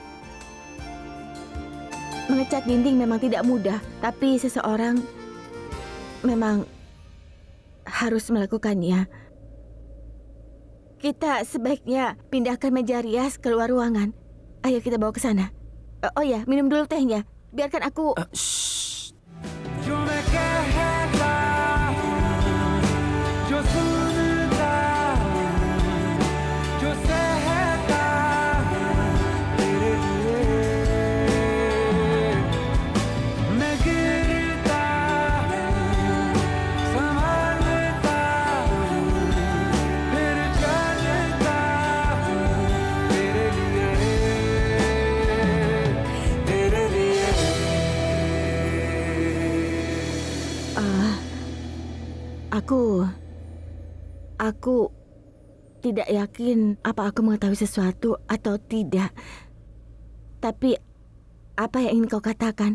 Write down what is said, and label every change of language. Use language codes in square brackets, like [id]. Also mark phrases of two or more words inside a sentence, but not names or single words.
[id] Mengecat dinding memang tidak mudah, tapi seseorang memang harus melakukannya. Kita sebaiknya pindahkan meja rias keluar ruangan. Ayo kita bawa ke sana. Oh ya, minum dulu tehnya. Biarkan aku... [hi] जो मैं कहता हूँ, जो सुनता हूँ, जो सहता हूँ तेरे लिए मैं गिरता हूँ, संभलता हूँ, फिर चलता हूँ तेरे लिए [id] Aku tidak yakin apa aku mengetahui sesuatu atau tidak. Tapi apa yang ingin kau katakan?